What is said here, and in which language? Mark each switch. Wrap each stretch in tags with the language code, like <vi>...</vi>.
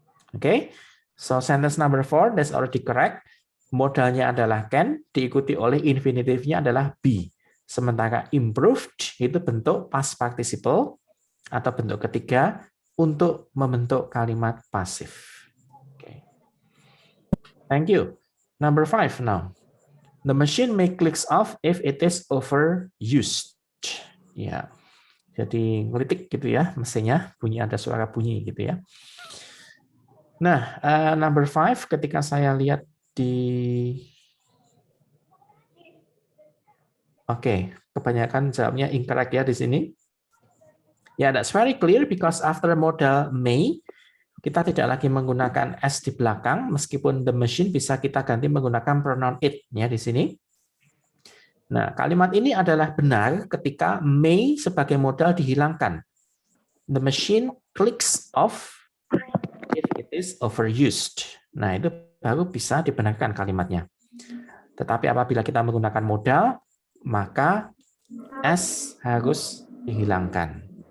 <en>Oke, so sentence number 4 that's already correct.</en> <id>Modalnya adalah can, diikuti oleh infinitive-nya adalah be. Sementara improved itu bentuk past participle atau bentuk ketiga untuk membentuk kalimat pasif.</id> <en>Okay. Thank you. Number 5 now. The machine may clicks off if it is overused.</en> <id>Ya, jadi ngelitik gitu ya mesinnya, bunyi ada suara bunyi gitu ya. Nah, number 5 ketika saya lihat di kebanyakan jawabnya incorrect ya di sini. Ya,</id> <en>that's very clear because after modal may</en> <id>kita tidak lagi menggunakan s di belakang meskipun the machine bisa kita ganti menggunakan pronoun it ya di sini. Nah, kalimat ini adalah benar ketika may sebagai modal dihilangkan.</id> <en>The machine clicks off if it is overused.</en> <id>Nah, itu baru bisa dibenarkan kalimatnya. Tetapi apabila kita menggunakan modal, maka S harus dihilangkan.</id>